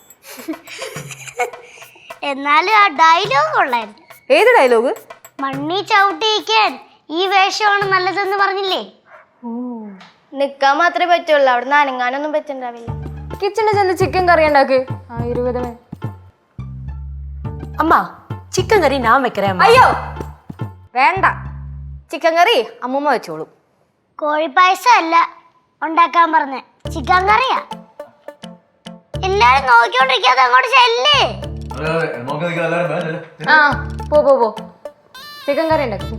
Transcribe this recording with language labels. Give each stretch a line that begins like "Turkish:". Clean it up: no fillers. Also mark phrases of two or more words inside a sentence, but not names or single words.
Malayalam: എന്നാലും ആ ഡയലോഗ് കൊള്ളായിരുന്നു. ഏത് ഡയലോഗ്? മണ്ണി ചവിട്ടിയിക്കാൻ ഈ വേഷമാണ് നല്ലതെന്ന് പറഞ്ഞില്ലേ. നിക്കാൻ മാത്രമേ പറ്റുള്ളൂ, അവിടെ നിന്ന് അനങ്ങാനൊന്നും പറ്റുണ്ടാവില്ല. കിച്ചണിൽ ചെന്ന് ചിക്കൻ കറി ഉണ്ടാക്ക്. 20
Tamil: அம்மா சிக்கன் கறி நான் வைக்கிறேன்.
Malayalam: അയ്യോ വേണ്ട, ചിക്കൻ കറി അമ്മൂമ്മ വെച്ചോളൂ. കോഴിപ്പായസം അല്ല ഉണ്ടാക്കാൻ പറഞ്ഞ, ചിക്കൻ കറിയാ. എല്ലാരും നോക്കിക്കൊണ്ടിരിക്കാതെ അങ്ങോട്ട് ചെല്ലേ. പോ ചിക്കൻ കറി ഉണ്ടാക്കും.